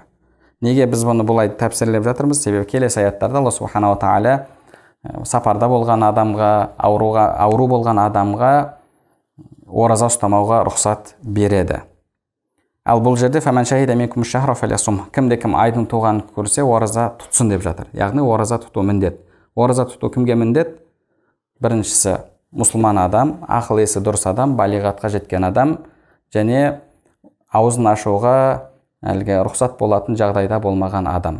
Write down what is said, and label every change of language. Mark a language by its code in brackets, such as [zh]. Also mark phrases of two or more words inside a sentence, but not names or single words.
[kk] Неге біз бұны бұлай тәпсірлеп жатырмыз? Себебі келесі аяттарда Алла субханала тағала сапарда болған адамға, ауру болған адамға ораза ұстамауға рұқсат береді. Ал бұл жерде [ar] فمن شهد منكم الشهر فليصمه, [kk] кімде-кім айдың туғанын көрсе, ораза тұтсын деп жатыр. Яғни ораза тұту міндет. Ораза тұту кімге міндет? Біріншісі мұсылман адам, ақыл есі дұрыс адам, балиғатқа жеткен адам, және аузын ашуға әлгі рұқсат болатын жағдайда болмаған адам.